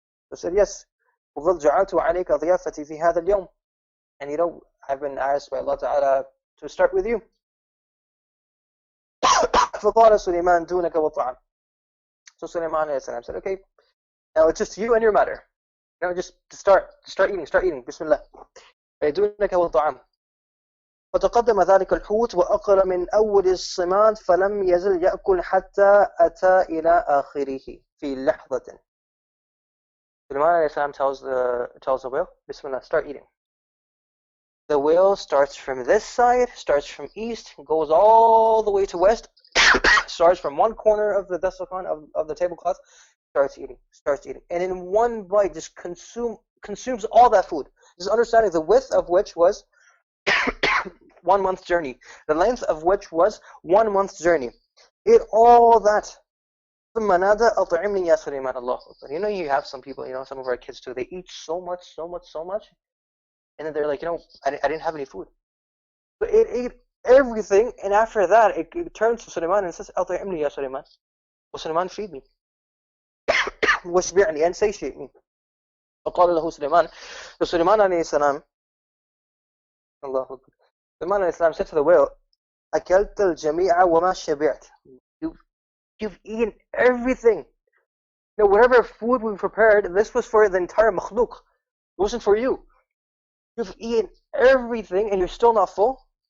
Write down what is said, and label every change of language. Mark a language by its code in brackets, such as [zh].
[en] So said, yes, [ar] وقد جعلت عليك ضيافتي في هذا اليوم. [en] And you know, I've been asked by Allah Ta'ala to start with you. [ar] فقال سليمان دونك والطعام. [en] So Suleiman said, okay, now it's just you and your matter. Now just start eating. Bismillah. [ar] دونك والطعام. فتقدم ذلك الحوت وأكل من أول الصماد فلم يزل يأكل حتى أتى إلى آخره في لحظة. [en] Suleiman tells the whale, Bismillah, start eating. The whale starts from this side, starts from east, goes all the way to west, starts from one corner of the dastakhan, of the tablecloth, starts eating. And in one bite just consumes all that food. Just understanding the width of which was 1 month's journey, the length of which was 1 month's journey. It all that. [ar] ثم نادى أطعمني يا سليمان. الله أكبر. [en] You know, you have some people, you know, some of our kids too, they eat so much, and then they're like, you know, I didn't have any food. So it ate everything, and after that, it turns to Suleiman and says, [ar] أطعمني يا سليمان. [en] Oh Suleiman, feed me. [ar] واشبعني, [en] and satiate me. [ar] فقال له سليمان. [en] So [ar] Suleiman عليه السلام, الله أكبر. [en] Suleiman alayhi salam said to the whale, [ar] أكلت الجميع وما شبعت. [en] You've eaten everything. You know, whatever food we prepared, this was for the entire makhluk. It wasn't for you. You've eaten everything and you're still not full.